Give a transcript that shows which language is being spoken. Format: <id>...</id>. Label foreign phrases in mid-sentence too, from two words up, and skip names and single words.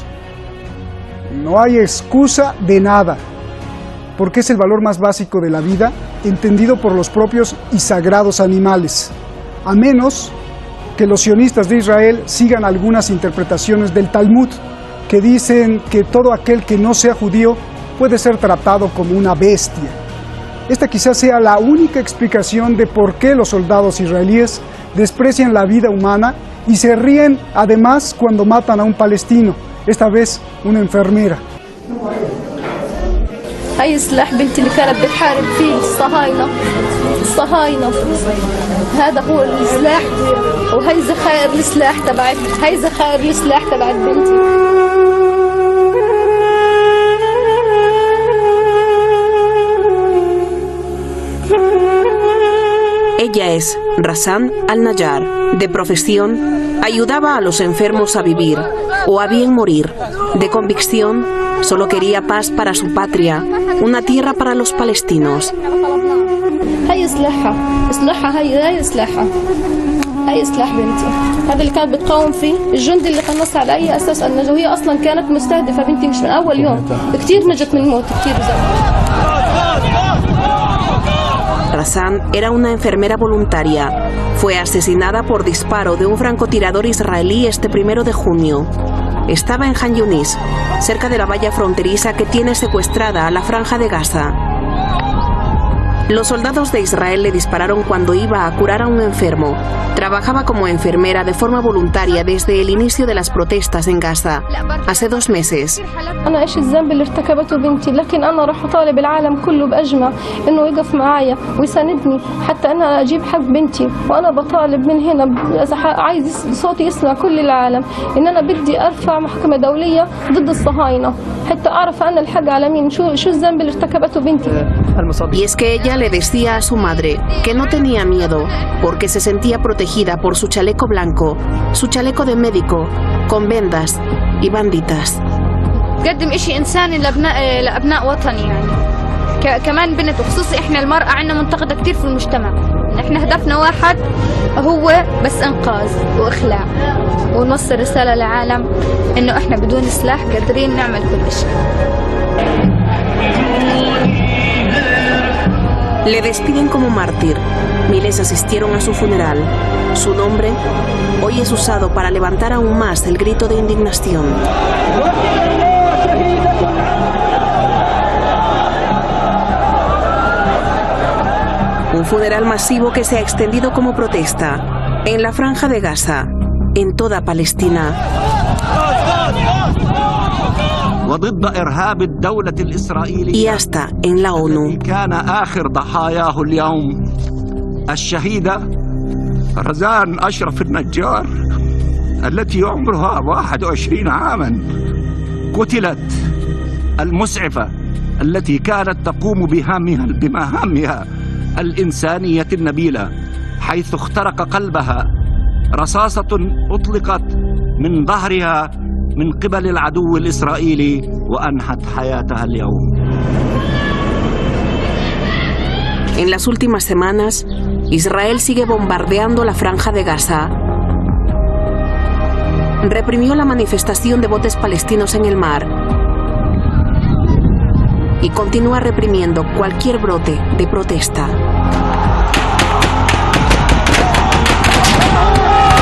<es>No hay excusa de nada, porque es el valor más básico de la vida, entendido por los propios y sagrados animales, a menos que los sionistas de Israel sigan algunas interpretaciones del Talmud, que dicen que todo aquel que no sea judío puede ser tratado como una bestia. Esta quizás sea la única explicación de por qué los soldados israelíes desprecian la vida humana y se ríen además cuando matan a un palestino, esta vez una enfermera.</es> <ar>هاي السلاح بنتي اللي كانت بتحارب فيه الصهاينة هذا هو السلاح وهي ذخائر السلاح تبعت بنتي.</ar> <es>Ella es Razan al-Najjar. De profesión, ayudaba a los enfermos a vivir o a bien morir. De convicción, solo quería paz para su patria, una tierra para los palestinos.</es> <ar>هاي سلاحها هاي سلاح بنتي. هذا اللي كانت بتقاوم فيه الجندي اللي قنص على أي أساس النجاة، وهي أصلا كانت مستهدفة بنتي مش من أول يوم، كتير نجت من الموت كتير.</ar> <es>Razan era una enfermera voluntaria. Fue asesinada por disparo de un francotirador israelí este 1 de junio. Estaba en Han Yunis, cerca de la valla fronteriza que tiene secuestrada a la Franja de Gaza. Los soldados de Israel le dispararon cuando iba a curar a un enfermo. Trabajaba como enfermera de forma voluntaria desde el inicio de las protestas en Gaza, hace 2 meses.</es> <ar>أنا إيش الذنب اللي ارتكبته بنتي، لكن أنا راح أطالب العالم كله بأجمع إنه يقف معايا ويساندني حتى أنا أجيب حق بنتي، وأنا بطالب من هنا إذا عايز صوتي يسمع كل العالم إن أنا بدي أرفع محكمة دولية ضد الصهاينة حتى أعرف أنا الحق على مين، شو الذنب اللي ارتكبته بنتي.</ar> <es>Y es que ella le decía a su madre que no tenía miedo porque se sentía protegida por su chaleco blanco, su chaleco de médico, con vendas y banditas.</es> <ar>تقدم إشي إنساني لأبناء وطني يعني كمان بنت، وخصوصي إحنا المرأة عنا منتقدة كتير في المجتمع. إحنا هدفنا واحد هو بس إنقاذ وإخلاع ونوصل رسالة للعالم إنه إحنا بدون سلاح قادرين نعمل كل شيء.</ar> <es>Le despiden como mártir. Miles asistieron a su funeral. Su nombre hoy es usado para levantar aún más el grito de indignación. Un funeral masivo que se ha extendido como protesta en la Franja de Gaza, en toda Palestina. Y hasta en la ONU.</es> <ar>كان آخر ضحاياه اليوم الشهيدة رزان أشرف النجار التي عمرها 21 عاما قتلت المسعفة التي كانت تقوم بمهامها الإنسانية النبيلة، حيث اخترق قلبها رصاصة أطلقت من ظهرها من قبل العدو الإسرائيلي وأنهت حياتها اليوم.</ar> <es>En las últimas semanas, Israel sigue bombardeando la Franja de Gaza. Reprimió la manifestación de botes palestinos en el mar y continúa reprimiendo cualquier brote de protesta.</es>